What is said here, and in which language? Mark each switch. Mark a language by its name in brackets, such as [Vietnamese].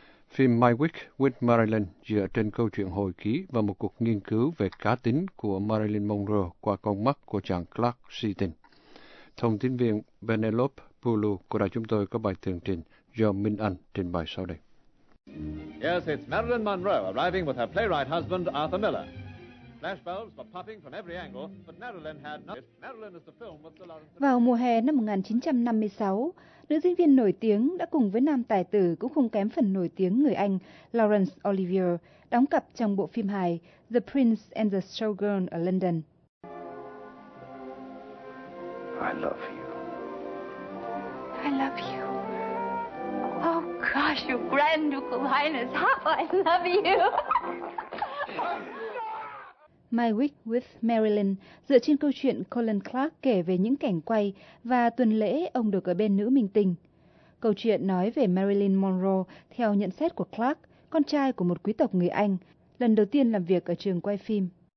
[Vietnamese] Phim My Week with Marilyn dựa trên câu chuyện hồi ký và một cuộc nghiên cứu về cá tính của Marilyn Monroe qua con mắt của chàng Clark Seaton. Thông tin viên Penelope Pulu của đài chúng tôi có bài tường trình do Minh Anh trình bày sau đây. [English] Yes, it's Marilyn Monroe arriving with her playwright husband Arthur Miller. Flashbulbs were popping from every angle, but Marilyn had not. Marilyn is the film with the Lawrence. [Vietnamese] Vào mùa hè năm 1956, nữ diễn viên nổi tiếng đã cùng với nam tài tử cũng không kém phần nổi tiếng người Anh Laurence Olivier đóng cặp trong bộ phim hài The Prince and the Showgirl ở London. [English] I love you. I love you. Oh gosh, your Grand Ducal Highness, how I love you. [Vietnamese] My Week with Marilyn dựa trên câu chuyện Colin Clark kể về những cảnh quay và tuần lễ ông được ở bên nữ minh tinh. Câu chuyện nói về Marilyn Monroe theo nhận xét của Clark, con trai của một quý tộc người Anh, lần đầu tiên làm việc ở trường quay phim.